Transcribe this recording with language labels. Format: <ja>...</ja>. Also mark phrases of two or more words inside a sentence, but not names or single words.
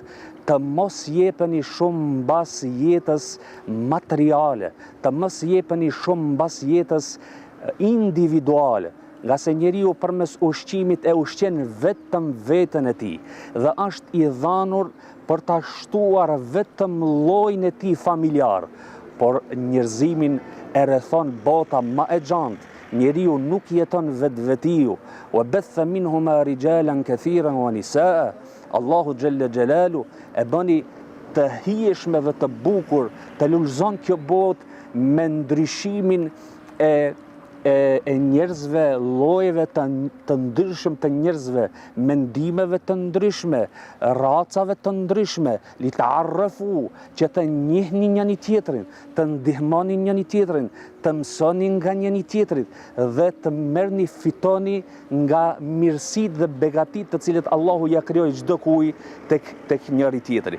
<sq>të mos jepeni shumë mbas jetës materiale, të mos jepeni shumë mbas jetës individuale, nga se njeriu përmes ushqimit e ushqen vetëm veten e tij dhe është i dhanur për ta shtuar vetëm llojin e tij familjar, por njerëzimin e rrethon bota më e gjantë. Njeriu nuk jeton vetvetiu.</sq> <ar>وبث منهما رجالا كثيرا ونساء.</ar> <sq>Allahu</sq> <ar>جل جلاله</ar> <sq>e bëni të hijeshme dhe të bukur, të lulëzon kjo botë me ndryshimin e njerëzve, llojeve të ndryshëm të njerëzve, mendimeve të ndryshme, racave të ndryshme,</sq> <ar>لتعارفوا,</ar> <sq>që të njihni njëri tjetrin, të ndihmoni njëri tjetrin, të mësoni nga njëri tjetrit dhe të merrni fitoni nga mirësitë dhe begatitë të cilët Allahu ja krijoi çdo kujt tek njëri tjetri.</sq>